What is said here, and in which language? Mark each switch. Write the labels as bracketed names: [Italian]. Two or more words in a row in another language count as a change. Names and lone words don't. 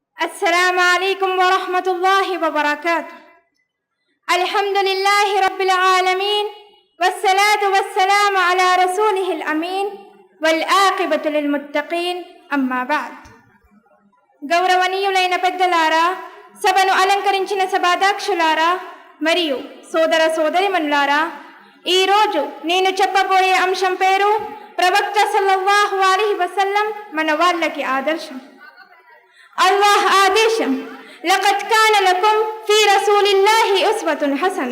[Arabic] السلام عليكم ورحمة الله وبركاته. الحمد لله رب العالمين والصلاة والسلام على رسوله الأمين والعاقبة للمتقين أما بعد. [Telugu] గౌరవనీయులైన పెద్దలారా, సభను అలంకరించిన సభాధ్యక్షులారా మరియు సోదర సోదరిమణులారా, ఈరోజు నేను చెప్పబోయే అంశం పేరు ప్రవక్త [Arabic] صلى الله عليه وسلم [Telugu] మన వాళ్ళకి ఆదర్శం. అల్లాహ్ ఆదేశం, [Arabic] لقد كان لكم في رسول الله أسوة حسنة.